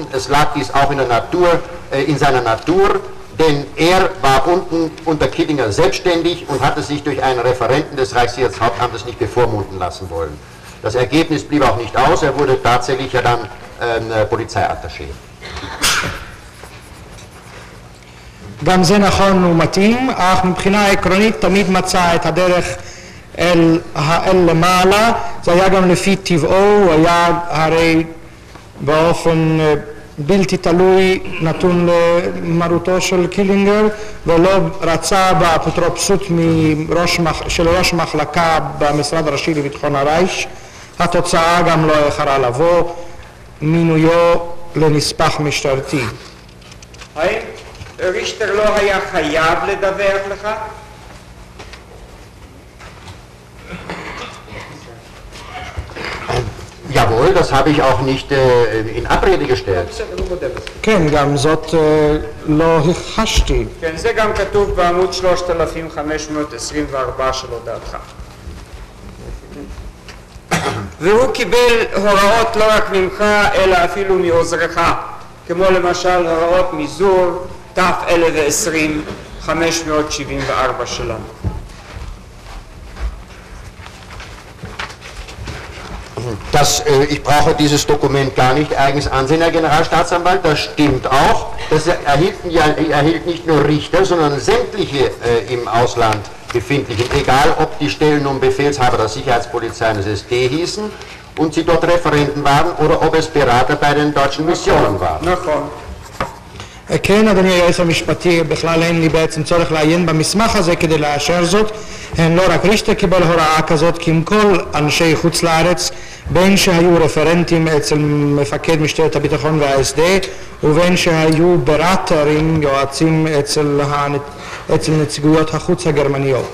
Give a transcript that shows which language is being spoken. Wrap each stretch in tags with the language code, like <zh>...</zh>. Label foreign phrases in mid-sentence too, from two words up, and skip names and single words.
<de>Es lag dies auch in der Natur, in seiner Natur, denn er war unten unter Killinger selbstständig und hatte sich durch einen Referenten des Reichssicherheitshauptamtes nicht bevormunden lassen wollen. Das Ergebnis blieb auch nicht aus, er wurde tatsächlich ja dann Polizeiattaché.</de> <he>גם זה נכון ומתאים, אך מבחינה עקרונית תמיד מצא את הדרך אל למעלה. זה היה גם לפי טבעו, הוא היה הרי באופן בלתי תלוי נתון למרותו של קילינגר, ולא רצה באפוטרופסות של ראש מחלקה במשרד הראשי לביטחון הרייך. התוצאה גם לא איחרה לבוא, מינויו לנספח משטרתי. האם ריכטר לא היה חייב לדווח לך?</he> <de>Jawohl, das habe ich auch nicht in Abrede gestellt.</de> <he>כן, גם זאת לא הכחשתי. כן, זה גם כתוב בעמוד 3524 של הודעתך. והוא קיבל הוראות לא רק ממך, אלא אפילו מעוזרך, כמו למשל הוראות מזור תף 1020 574 שלנו.</he> <de>Ich brauche dieses Dokument gar nicht eigens ansehen, Herr Generalstaatsanwalt, das stimmt auch. Das erhielt nicht nur Richter, sondern sämtliche im Ausland befindlichen, egal ob die Stellen und Befehlshaber der Sicherheitspolizei des SD hießen und sie dort Referenten waren oder ob es Berater bei den deutschen Missionen waren.</de> <he>כן, אדוני היועץ המשפטי, בכלל אין לי בעצם צורך לעיין במסמך הזה כדי לאשר זאת. לא רק ריכטר קיבל הוראה כזאת, כי עם כל אנשי חוץ לארץ, בין שהיו רפרנטים אצל מפקד משטרת הביטחון וה-SD, ובין שהיו בראטרים, יועצים אצל נציגויות החוץ הגרמניות.</he>